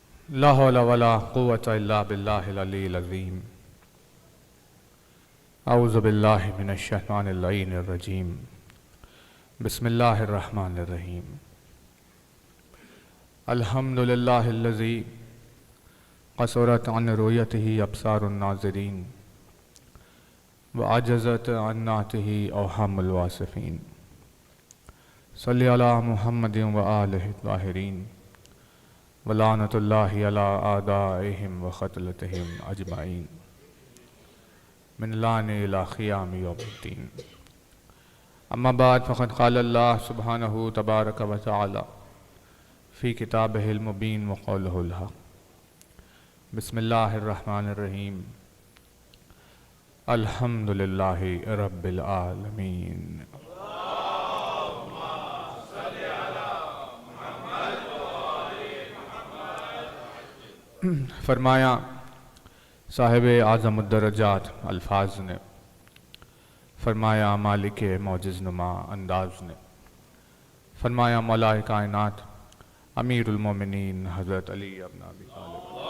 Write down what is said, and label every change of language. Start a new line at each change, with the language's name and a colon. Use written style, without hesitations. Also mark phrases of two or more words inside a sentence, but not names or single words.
Arabic: لا حول ولا قوة إلا بالله العلي العظيم. أعوذ بالله من الشيطان الرجيم. بسم الله الرحمن الرحيم. الحمد لله الذي قصرت عن رؤيته أبصار الناظرين وعجزت عن نعته أوهام الواصفين. صل على محمد وآله الطاهرين ولعنة الله على أعدائهم وقتلتهم أجمعين من الآن إلى قيام يوم الدين. أما بعد فقد قال الله سبحانه تبارك وتعالى في كتابه المبين وقوله الحق. بسم الله الرحمن الرحيم. الحمد لله رب العالمين.
Urdu: فرمایا صاحب اعظم الدرجات الفاظ نے، فرمایا مالک معجز نما انداز نے، فرمایا مولائے کائنات امیر المومنین حضرت علی ابن ابی طالب.